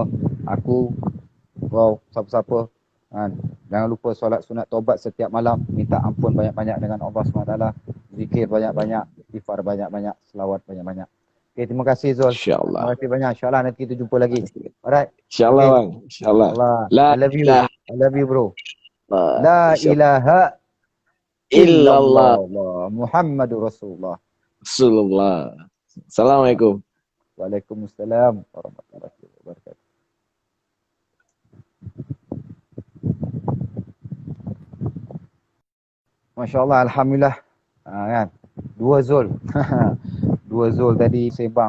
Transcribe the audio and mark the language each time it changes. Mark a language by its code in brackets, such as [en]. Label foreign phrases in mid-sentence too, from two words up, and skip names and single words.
[ms] Aku, kau, siapa-siapa. Jangan lupa solat sunat taubat setiap malam. Minta ampun banyak-banyak dengan Allah SWT. Zikir banyak-banyak. Istighfar banyak-banyak. Selawat banyak-banyak. Okay, terima kasih Zul. [ar] إن شاء الله. [ms] Terima kasih banyak. [ar] إن شاء الله [ms] nanti kita jumpa lagi. Alright. [ar] إن شاء الله bang. إن شاء الله. [en] I love you bro. [ar] لا إله إلا الله محمد رسول الله. السلام عليكم. وعليكم السلام ورحمة الله وبركاته. ما شاء الله، الحمد لله. [ms] Kan? Dua Zul. Dua Zul tadi sebang.